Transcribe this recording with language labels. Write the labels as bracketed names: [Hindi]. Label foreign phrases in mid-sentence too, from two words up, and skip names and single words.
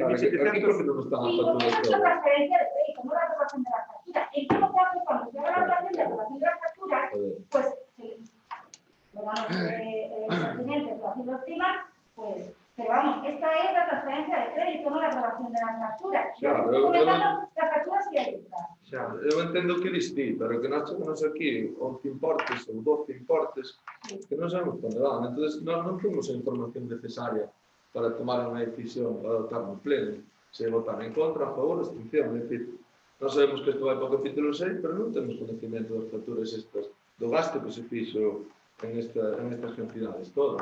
[Spanish] Sí, porque es la transferencia de crédito, no la aprobación de las facturas. En todo caso, cuando se haga la operación de aprobación de las facturas, pues, lo vamos pertinentes, lo haciendo encima, pues, pero vamos, esta es la transferencia de crédito, no la aprobación de las facturas. Las facturas sí hay que [Galician] Xa, eu entendo o que diste, pero que nós chegamos aquí 11 importes ou 12 importes que non sabemos onde van. Entón, nós non temos a información necesaria para tomar unha decisión, para adoptar un pleno, se votar en contra, a favor, a abstención. É dicir, nós sabemos que isto vai para o capítulo 6, pero non temos conhecimento das facturas estas, do gasto que se fixo en estas cantidades todas.